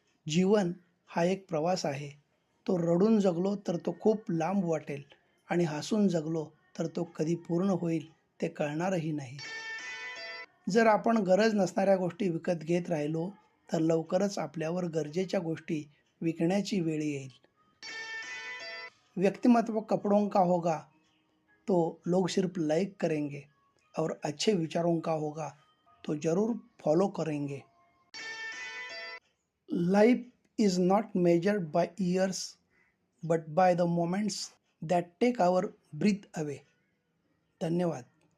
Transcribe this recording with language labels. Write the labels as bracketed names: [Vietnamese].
[Marathi] जीवन हा एक प्रवास आहे. तो रडून जगलो तर तो खूप लांब वाटेल आणि हसून जगलो तर तो कधी पूर्ण होईल ते कळणारही नाही. जर आपण गरज नसणाऱ्या गोष्टी विकत घेत राहिलो तर लवकरच आपल्यावर गरजेच्या गोष्टी विकण्याची वेळ येईल. [Hindi] व्यक्तिमत्व कपड़ों का होगा तो लोग सिर्फ लाइक करेंगे और अच्छे विचारों का होगा तो जरूर फॉलो करेंगे. [English] Life is not measured by years but by the moments that take our breath away. धन्यवाद.